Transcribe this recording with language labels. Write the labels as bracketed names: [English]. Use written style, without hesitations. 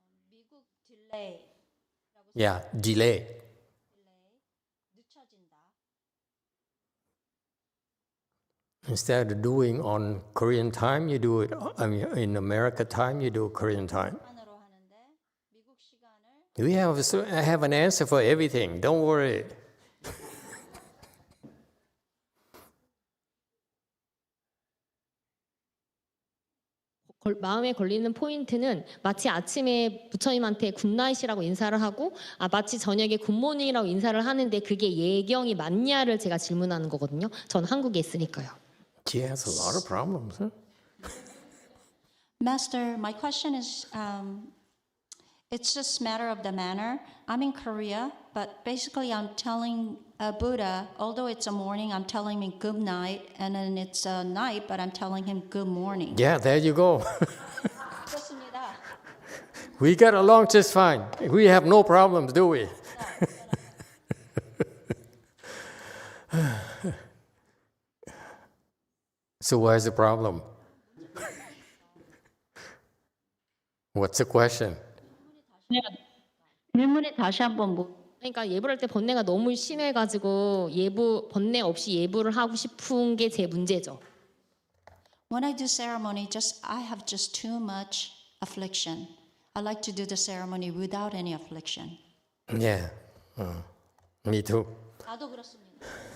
[Korean] 미국 딜레이. [English] Yeah, delay. [Korean] 늦춰진다. [English] Instead of doing on Korean time, you do it, in America time, you do Korean time. [Korean] 시간으로 하는데 미국 시간을 [English] I have an answer for everything. Don't worry. [Korean] 마음에 걸리는 포인트는 마치 아침에 부처님한테 굿나잇이라고 인사를 하고 마치 저녁에 굿모닝이라고 인사를 하는데 그게 예경이 맞냐를 제가 질문하는 거거든요. 저는 한국에 있으니까요. [English] She has a lot of problems, huh? Master, my question is, It's just a matter of the manner. I'm in Korea, but basically I'm telling Buddha, although it's a morning, I'm telling him good night, and then it's a night, but I'm telling him good morning. Yeah, there you go. [Korean] 그렇습니다. [English] We get along just fine. We have no problems, do we? So where's the problem? What's the question? [Korean] 질문이 다시 한번 그러니까 예불 할 때 번뇌가 너무 심해가지고 번뇌 없이 예불을 하고 싶은 게 제 문제죠. [English] When I do ceremony, I have just too much affliction. I like to do the ceremony without any affliction. Yeah, me too. [Korean] 나도 그렇습니다.